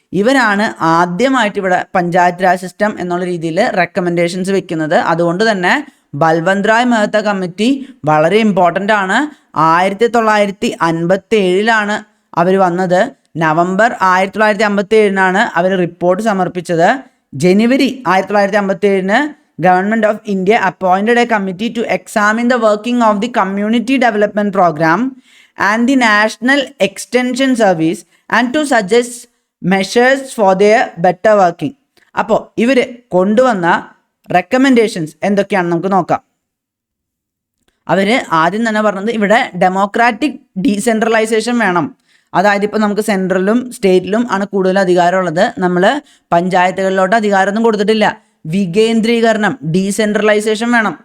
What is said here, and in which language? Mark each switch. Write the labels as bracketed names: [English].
[Malayalam] ഇവരാണ് ആദ്യമായിട്ട് ഇവിടെ പഞ്ചായത്ത് രാജ് സിസ്റ്റം എന്നുള്ള രീതിയിൽ റെക്കമെൻഡേഷൻസ് വെക്കുന്നത്. അതുകൊണ്ട് തന്നെ ബൽവന്ത് റായ് മെഹ്ത്ത കമ്മിറ്റി വളരെ ഇമ്പോർട്ടൻ്റ് ആണ്. 1957 അവർ വന്നത്. നവംബർ 1957 അവർ റിപ്പോർട്ട് സമർപ്പിച്ചത്. [English] January 1957 Government of India appointed a committee to examine the working of the Community Development Program and the National Extension Service and to suggest measures for their better working. [Malayalam] അപ്പോൾ ഇവർ കൊണ്ടുവന്ന recommendations എന്തൊക്കെയാണെന്ന് നമുക്ക് നോക്കാം. അവർ ആദ്യം തന്നെ പറഞ്ഞത് ഇവിടെ ഡെമോക്രാറ്റിക് ഡീസെൻട്രലൈസേഷൻ വേണം. അതായത് ഇപ്പോൾ നമുക്ക് സെൻട്രലും സ്റ്റേറ്റിലും ആണ് കൂടുതൽ അധികാരമുള്ളത്. നമ്മൾ പഞ്ചായത്തുകളിലോട്ട് അധികാരമൊന്നും കൊടുത്തിട്ടില്ല. വികേന്ദ്രീകരണം, ഡീസെൻട്രലൈസേഷൻ വേണം.